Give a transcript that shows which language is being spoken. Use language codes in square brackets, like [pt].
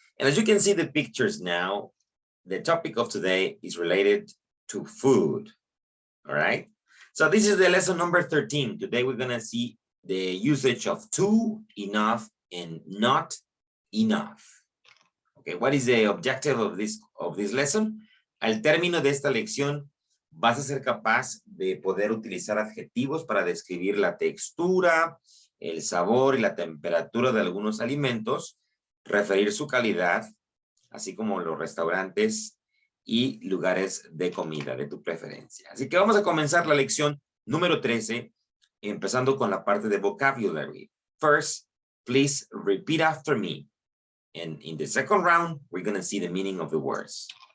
[en] And as you can see the pictures now, the topic of today is related to food. All right. So this is the lesson number 13. Today we're going to see the usage of too, enough, and not enough. Okay. What is the objective of this lesson? [es] Al término de esta lección, vas a ser capaz de poder utilizar adjetivos para describir la textura, el sabor y la temperatura de algunos alimentos, referir su calidad, así como los restaurantes y lugares de comida de tu preferencia. Así que vamos a comenzar la lección número 13, empezando con la parte de vocabulary. [en] First, please repeat after me. And in the second round, we're going to see the meaning of the words.